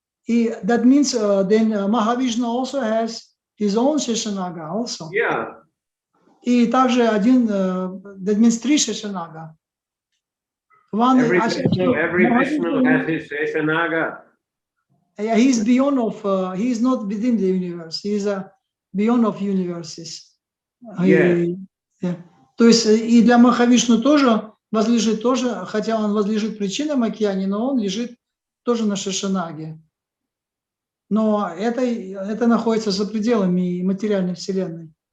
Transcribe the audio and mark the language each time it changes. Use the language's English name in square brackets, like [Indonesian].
[English] И that means then Mahavishnu also has his own Sheshanaga also. Yeah. [Russian] И также один, [English] that means three Sheshanага. Every Vishnu has his Sheshanaga. Yeah, he's beyond of, he is not within the universe. He is beyond of universes. Yeah. [Russian] То есть и для Махавишну тоже возлежит тоже, хотя он возлежит в причинном океане, но он лежит тоже на Шешанаге. Но это находится за пределами материальной вселенной.